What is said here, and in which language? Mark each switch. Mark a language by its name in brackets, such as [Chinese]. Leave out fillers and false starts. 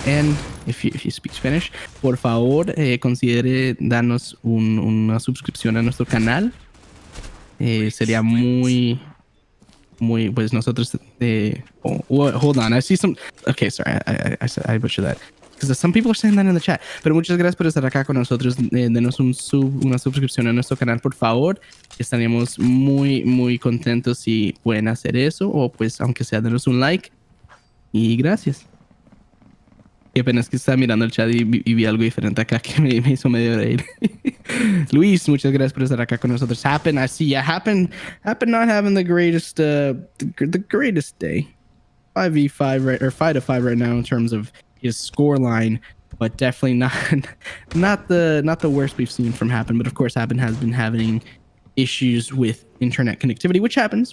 [English] And if you speak Spanish, [Spanish] por favor, considere darnos una suscripción a nuestro canal. Sería muy, pues nosotros... [English] hold on, I see some... Okay, sorry, I butchered that. Because some people are saying that in the chat. [Spanish] Pero muchas gracias por estar acá con nosotros. Denos una suscripción a nuestro canal, por favor. Estaríamos muy contentos si pueden hacer eso. O pues, aunque sea, denos un like. Y gracias. Y apenas que estaba mirando el chat y vi algo diferente acá que me hizo medio reír. Luis, muchas gracias por estar acá con nosotros. [English] Happen, I see. Yeah, Happen not having the greatest day. 5v5 right, or 5-5 right now in terms of his score line, but definitely not the worst we've seen from Happen. But of course, Happen has been having issues with internet connectivity, which happens.